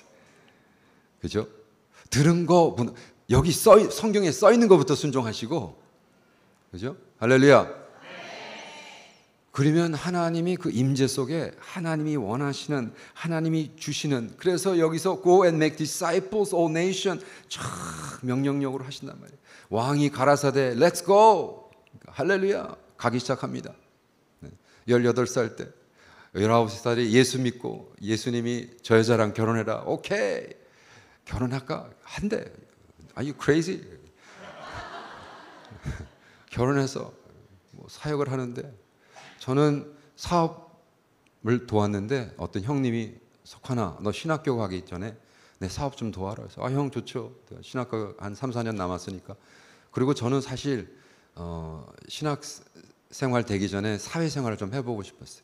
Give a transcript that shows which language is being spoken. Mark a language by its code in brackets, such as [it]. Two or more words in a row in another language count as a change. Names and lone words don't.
[ko] 그죠? 들은 거 여기 성경에 써 있는 것부터 순종하시고, 그죠? 할렐루야. 그러면 하나님이 그 임재 속에 하나님이 원하시는, 하나님이 주시는, 그래서 여기서 [en] go and make disciples all nation [ko] 쫙 명령력으로 하신단 말이에요. 왕이 가라사대 [en] let's go. [ko] 할렐루야. 가기 시작합니다. 18살 때 19살에 예수 믿고 예수님이 저 여자랑 결혼해라. 오케이. 결혼할까? 한대. [en] Are you crazy? [ko] 결혼해서 뭐 사역을 하는데 저는 사업을 도왔는데 어떤 형님이 석환아 너 신학교 가기 전에 내 사업 좀 도와라. 그래서 형 좋죠. 신학교 한 3, 4년 남았으니까. 그리고 저는 사실 신학 생활 되기 전에 사회생활을 좀 해보고 싶었어요.